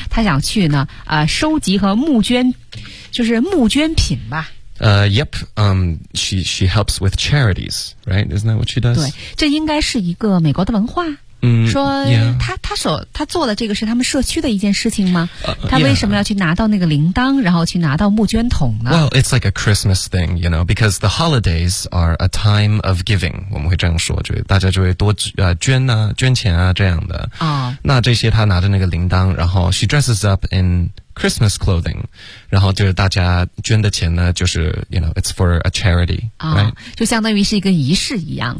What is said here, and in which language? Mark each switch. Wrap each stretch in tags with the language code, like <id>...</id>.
<zh>他想去呢，收集和募捐，就是募捐品吧。</zh> <en>Yep. She helps with charities, right? Isn't that what she does?</en> <zh>对，这应该是一个美国的文化。嗯，说他做的这个是他们社区的一件事情吗？他为什么要去拿到那个铃铛，然后去拿到募捐桶呢？</zh> <en>Well, it's like a Christmas thing, you know, because the holidays are a time of giving.</en> <zh>我们会这样说，就大家就会多捐啊，捐钱啊这样的。啊、那这些他拿着那个铃铛，然后</zh> <en>she dresses up in Christmas clothing,</en> <zh>然后就是大家捐的钱呢，就是</zh> <en>you know, it's for a charity. 啊、 right? ，</en> <zh>就相当于是一个仪式一样，</zh>